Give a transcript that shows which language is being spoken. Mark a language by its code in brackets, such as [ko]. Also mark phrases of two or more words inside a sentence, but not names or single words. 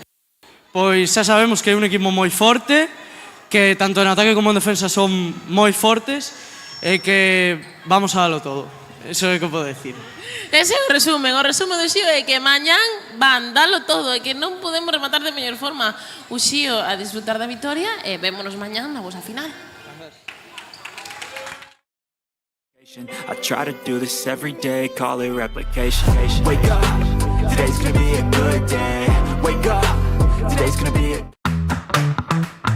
[gl] Pois xa sabemos que é un equipo moi forte, que tanto en ataque como en defensa son moi fortes, e que vamos a dalo todo. Eso é o que podo decir. Ese é o resumen do Uxío é que mañán van dalo todo e que non podemos rematar de mellor forma. Uxío, a disfrutar da vitoria e vémonos mañán na vosa final. [en] I try to do this every day, call it replication. Wake up, today's gonna be a good day. Wake up, today's gonna be a